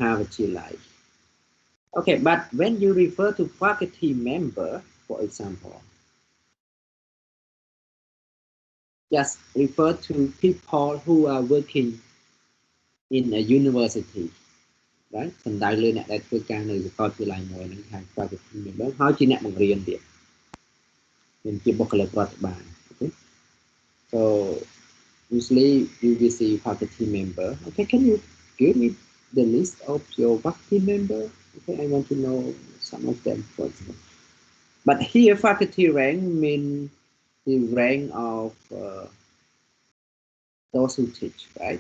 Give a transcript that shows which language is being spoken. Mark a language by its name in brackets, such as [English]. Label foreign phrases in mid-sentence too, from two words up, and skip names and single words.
[English] Okay, but when you refer to faculty member, For example, just refer to people who are working in a university, right? [Khmer] សំដៅលើអ្នកដែលធ្វើការនៅសាកលវិទ្យាល័យមួយហ្នឹងហៅ [English] faculty member [Khmer] ហើយជាអ្នកបង្រៀនទៀតមានជាបុគ្គលិករដ្ឋបាល okay? [English] So usually you will see faculty member. Okay, can you give me the list of your faculty member? Okay, I want to know some of them, for example. But here faculty rank means the rank of those who teach, right?